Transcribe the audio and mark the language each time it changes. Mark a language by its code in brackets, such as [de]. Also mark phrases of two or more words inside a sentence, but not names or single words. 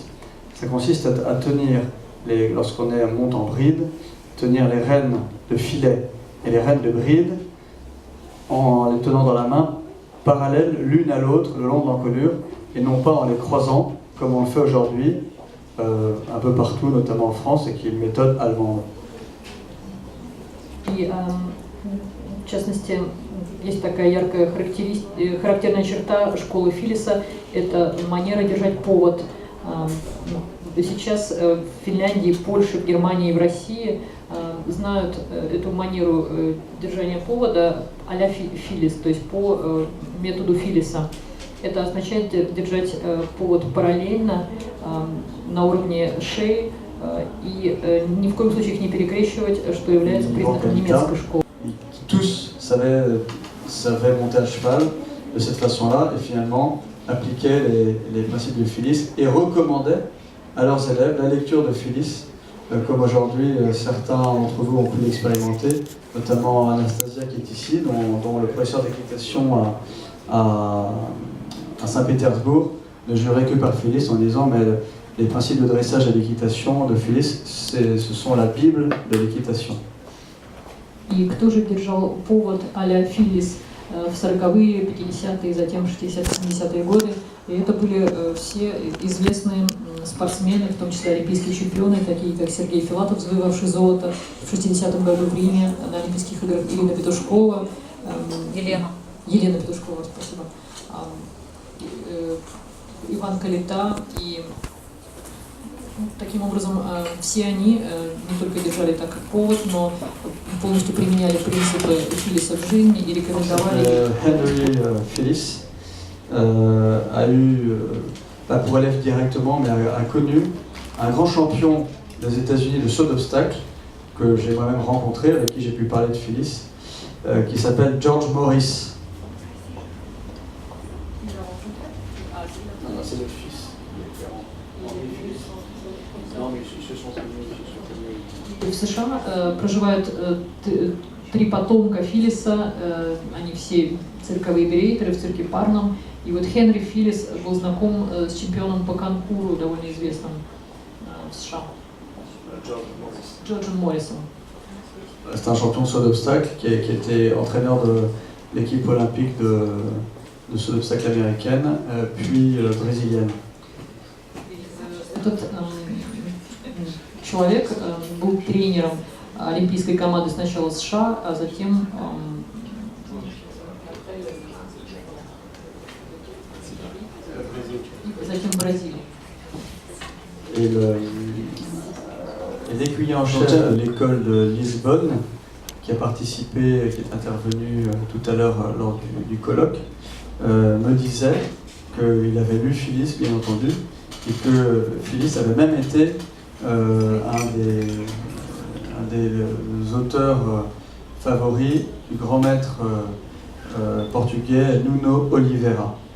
[fr] Ça consiste à tenir, lorsqu'on monte en bride, tenir les rênes de filet et les rênes de bride en les tenant dans la main, parallèles l'une à l'autre le long de l'encolure, et non pas en les croisant comme on le fait aujourd'hui un peu partout, notamment en France, et qui est une méthode allemande. [ru] И, в частности, есть такая яркая характерная черта школы Филлиса – это манера держать повод. Сейчас в Финляндии, Польше, в Германии и в России знают эту манеру держания повода а-ля Филлис, то есть по методу Филлиса. Это означает держать повод параллельно на уровне шеи и ни в коем случае их не перекрещивать, что является признаком немецкой школы. [fr] Tous savaient monter à cheval de cette façon-là et finalement appliquaient les principes de Phillips et recommandaient à leurs élèves la lecture de Phillips, comme aujourd'hui certains d'entre vous ont pu l'expérimenter, notamment Anastasia qui est ici, dont le professeur d'équitation à Saint-Pétersbourg ne jurait que par Phillips en disant mais les principes de dressage et d'équitation de Phillips, ce sont la Bible de l'équitation. [ru] И кто же держал повод а-ля Филлис в 40-е, 50-е, затем 60-70-е годы? И это были все известные спортсмены, в том числе олимпийские чемпионы, такие как Сергей Филатов, завоевавший золото в 60-м году в Риме на Олимпийских играх, Ирина Петушкова, Елена Петушкова, спасибо, Иван Калита. И таким образом все они не только держали так как повод, но полностью применяли принципы Филлиса в жизни и рекомендовали. [fr] Henry Phillips a eu, pas pour élève directement, mais a connu un grand champion des États-Unis de saut d'obstacle que j'ai moi-même rencontré, avec qui j'ai pu parler de Phillips, qui s'appelle George Morris. C'est le fils. [ru] В США проживают три потомка Филлиса, они все цирковые берейтеры в цирке Парном. И вот Хенри Филлис был знаком с чемпионом по конкуру, довольно известным в США, Джорджем Моррисом. [fr] C'est un champion de saut d'obstacle qui était entraîneur de l'équipe olympique de saut d'obstacle américaine, puis brésilienne. [ru] Этот человек был тренером олимпийской команды сначала США, а затем Бразилии. [fr] Et l'écuyer en chef de l'école de Lisbonne, qui a participé, qui est intervenu tout à l'heure lors du colloque, me disait qu'il avait lu Phillips, bien entendu, et que Phillips avait même été un des auteurs favoris du grand maître portugais Nuno Oliveira.